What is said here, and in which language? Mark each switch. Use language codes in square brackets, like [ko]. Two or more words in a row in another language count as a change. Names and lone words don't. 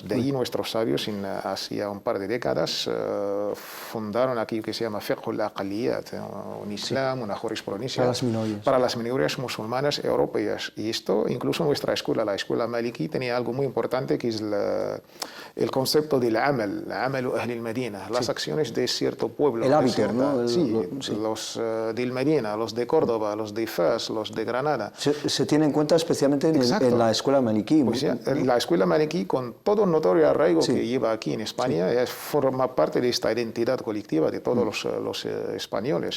[es] De ahí nuestros sabios, hace un par de décadas, fundaron aquello que se llama [ar] فقه الأقليات, [es] un Islam, una jurisprudencia para las minorías musulmanas europeas. Y esto, incluso nuestra escuela, la escuela Maliki, tenía algo muy importante que es el concepto del amal, [ar] عمل أهل المدينة, [es] las acciones de cierto pueblo. El hábito, ¿no? Los del Medina, los de Córdoba, los de Fez, los de Granada. Se tiene en cuenta especialmente en la escuela Maliki. Pues la escuela Maliki, con todo el notorio arraigo que lleva aquí en España, forma parte de esta identidad colectiva de todos los españoles.